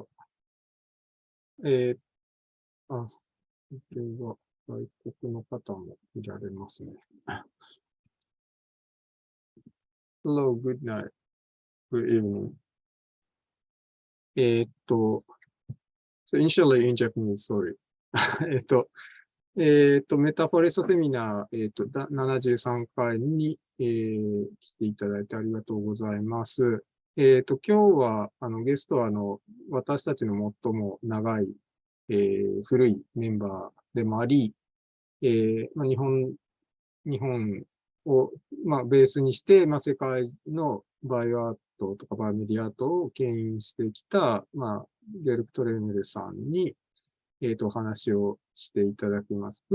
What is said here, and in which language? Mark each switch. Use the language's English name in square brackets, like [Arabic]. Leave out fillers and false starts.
[Japanese] これは外国の方もいられますね。 [English] Hello, good night, good evening. So initially in Japanese, sorry. [Japanese] メタフォレストセミナー、73回に、来ていただいてありがとうございます。今日は、ゲストは、私たちの最も長い、古いメンバーでもあり、日本を、ベースにして、世界のバイオアートとかバイオメディアアートを牽引してきた、ゲルク・トレメルさんに、お話をしていただきます。